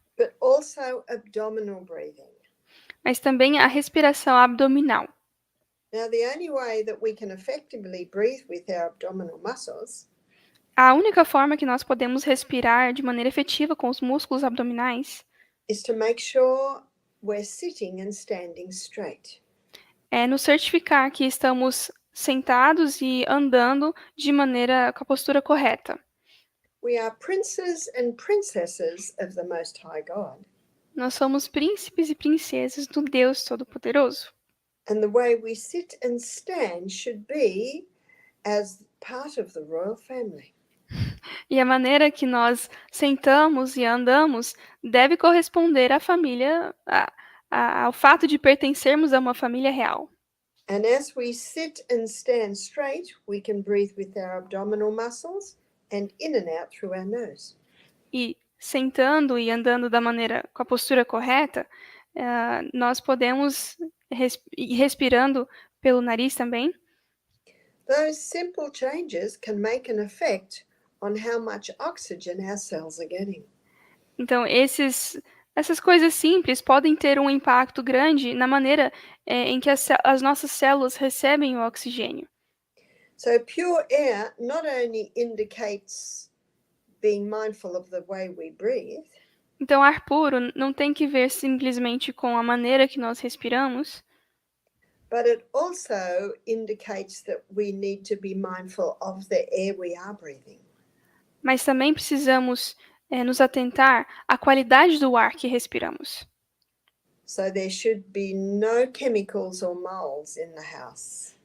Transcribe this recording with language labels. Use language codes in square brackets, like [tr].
[en] but also abdominal breathing. [pt] mas também a respiração abdominal. [en] Now, the only way that we can effectively breathe with our abdominal muscles [pt] A única forma que nós podemos respirar de maneira efetiva com os músculos abdominais [en] is to make sure we're sitting and standing straight. [pt] é nos certificar que estamos sentados e andando de maneira com a postura correta. [en] We are princes and princesses of the Most High God. [pt] Nós somos príncipes e princesas do Deus Todo-Poderoso. [en] And the way we sit and stand should be as part of the royal family. [pt] E a maneira que nós sentamos e andamos deve corresponder à família, ao fato de pertencermos a uma família real. [en] And as we sit and stand straight, we can breathe with our abdominal muscles and in and out through our nose. [pt] E sentando e andando da maneira com a postura correta, nós podemos ir respirando pelo nariz também. [en] Those simple changes can make an effect on how much oxygen our cells are getting. [pt] Então, essas coisas simples podem ter um impacto grande na maneira em que as nossas células recebem o oxigênio. [en] So pure air not only indicates being mindful of the way we breathe, [pt] Então, ar puro não tem que ver simplesmente com a maneira que nós respiramos, [en] but it also indicates that we need to be mindful of the air we are breathing. [pt] mas também precisamos nos atentar à qualidade do ar que respiramos. [en] So there should be no chemicals or molds in the house.